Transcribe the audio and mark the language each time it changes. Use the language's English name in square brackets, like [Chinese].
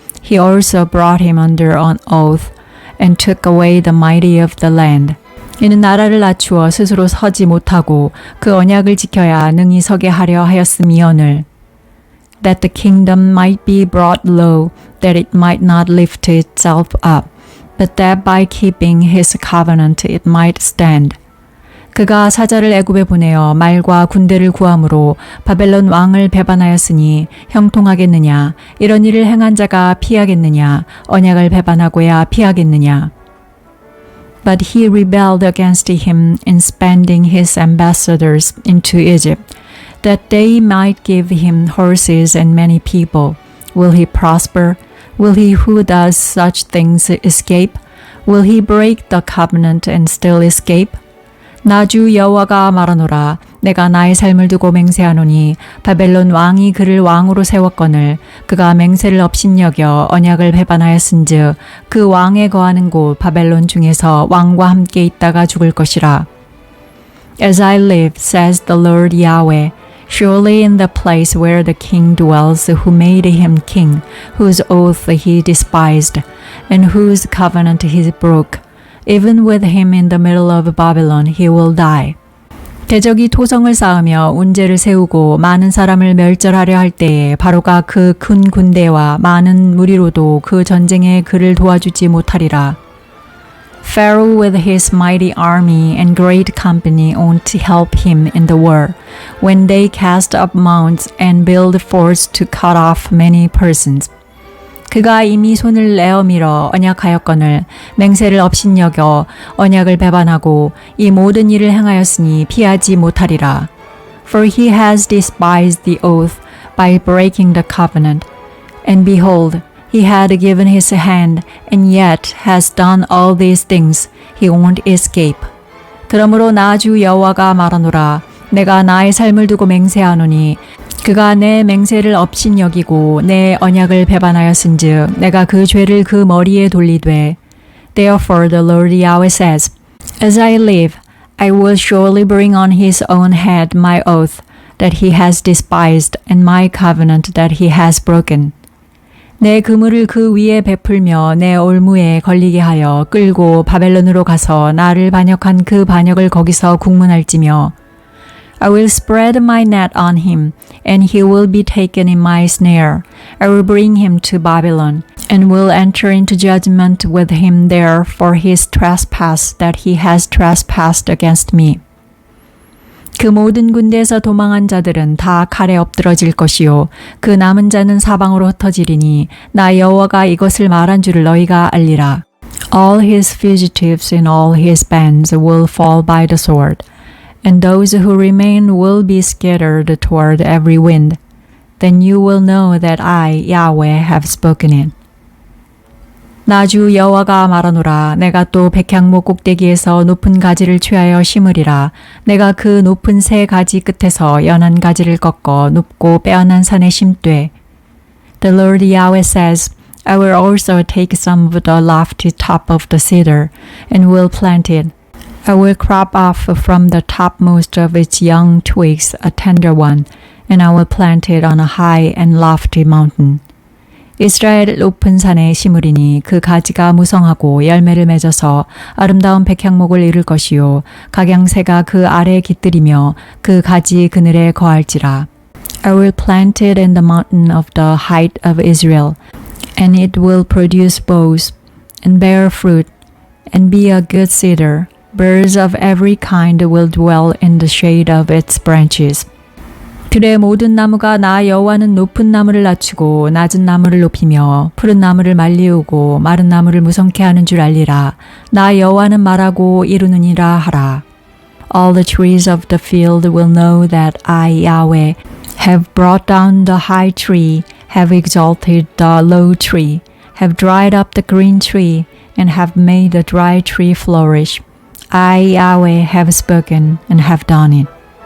[English] He also brought him under an oath and took away the mighty of the land. [Korean] 이는 나라를 낮추어 스스로 서지 못하고 그 언약을 지켜야 능히 서게 하려 하였음이오늘. [English] That the kingdom might be brought low, that it might not lift itself up, but that by keeping his covenant it might stand. [Korean] 그가 사자를 애굽에 보내어 말과 군대를 구함으로 바벨론 왕을 배반하였으니 형통하겠느냐? 이런 일을 행한 자가 피하겠느냐? 언약을 배반하고야 피하겠느냐? [English] But he rebelled against him in spending his ambassadors into Egypt. that they might give him horses and many people. Will he prosper? Will he who does such things escape? Will he break the covenant and still escape? [Korean] 나 주 여호와가 말하노라. 내가 나의 삶을 두고 맹세하노니 바벨론 왕이 그를 왕으로 세웠거늘 그가 맹세를 업신여겨 언약을 배반하였은즉 그 왕에 거하는 곳 바벨론 중에서 왕과 함께 있다가 죽을 것이라. [English] As I live, says the Lord Yahweh, surely in the place where the king dwells who made him king, whose oath he despised, and whose covenant he broke, even with him in the middle of Babylon he will die. [Korean] 대적이 토성을 쌓으며 운제를 세우고 많은 사람을 멸절하려 할 때에 바로가 그 큰 군대와 많은 무리로도 그 전쟁에 그를 도와주지 못하리라. [English] Pharaoh with his mighty army and great company won't help him in the war, when they cast up mounds and build forts to cut off many persons. [Korean] 그가 이미 손을 내어 밀어 언약하였거늘 맹세를 업신여겨 언약을 배반하고 이 모든 일을 행하였으니 피하지 못하리라. [English] For he has despised the oath by breaking the covenant. And behold, he had given his hand, and yet has done all these things. He won't escape. [Korean] 그러므로 나 주 여호와가 말하노라. 내가 나의 삶을 두고 맹세하노니 그가 내 맹세를 업신여기고 내 언약을 배반하였은즉 내가 그 죄를 그 머리에 돌리되. [English] Therefore the Lord Yahweh says, As I live, I will surely bring on his own head my oath that he has despised and my covenant that he has broken. [Korean] 내 그물을 그 위에 베풀며 내 올무에 걸리게 하여 끌고 바벨론으로 가서 나를 반역한 그 반역을 거기서 국문할지며 [English] I will spread my net on him, and he will be taken in my snare. I will bring him to Babylon, and will enter into judgment with him there for his trespass that he has trespassed against me. [Korean] 그 모든 군대에서 도망한 자들은 다 칼에 엎드러질 것이요 그 남은 자는 사방으로 흩어지리니 나 여호와가 이것을 말한 줄을 너희가 알리라. [English] All his fugitives and all his bands will fall by the sword, and those who remain will be scattered toward every wind. Then you will know that I, Yahweh, have spoken it. [Korean] 나 주 여호와가 말하노라. 내가 또 백향목 꼭대기에서 높은 가지를 취하여 심으리라. 내가 그 높은 새 가지 끝에서 연한 가지를 꺾어 높고 빼어난 산에 심되. [English] The Lord Yahweh says, I will also take some of the lofty top of the cedar, and will plant it. I will crop off from the topmost of its young twigs a tender one, and I will plant it on a high and lofty mountain. [Korean] 이스라엘 높은 산에 심으리니 그 가지가 무성하고 열매를 맺어서 아름다운 백향목을 이룰 것이요 각양새가 그 아래에 깃들이며 그 가지 그늘에 거할지라. [English] I will plant it in the mountain of the height of Israel, and it will produce boughs and bear fruit and be a good cedar. Birds of every kind will dwell in the shade of its branches. [Korean] 들의 모든 나무가 나 여호와는 높은 나무를 낮추고 낮은 나무를 높이며 푸른 나무를 말리우고 마른 나무를 무성케 하는 줄 알리라. 나 여호와는 말하고 이루느니라 하라. [English] All the trees of the field will know that I, Yahweh, have brought down the high tree, have exalted the low tree, have dried up the green tree, and have made the dry tree flourish. I, Yahweh, have spoken and have done it.